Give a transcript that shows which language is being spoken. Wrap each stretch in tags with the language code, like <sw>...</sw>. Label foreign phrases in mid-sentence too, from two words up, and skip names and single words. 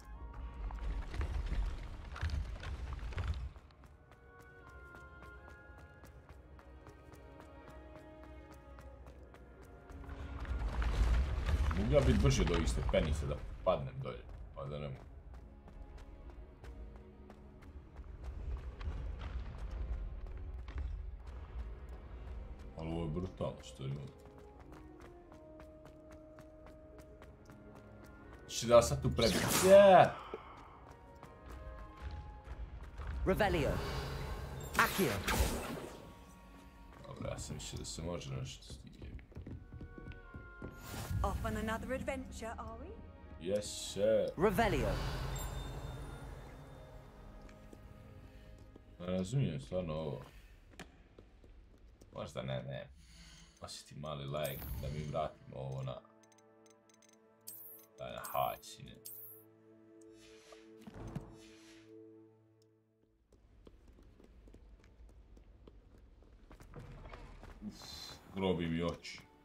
<hr>Mogu ja biti brže do ovih stepenica da padnem dolje, pa da ne mogu. Ali ovo je brutalno što je ljudi. Znači da sad tu prebiti. Revelio. Accio. Dobro, ja sam mislio da se može nešto stigati.</hr> <en>Off on another adventure, are we? Yes, sir.</en> <hr>Revelio. Ne razumijem stvarno ovo. Možda ne. Osjeti mali lag da mi vratimo ovo na... Daj na high, sine. Grobi mi oči.</hr>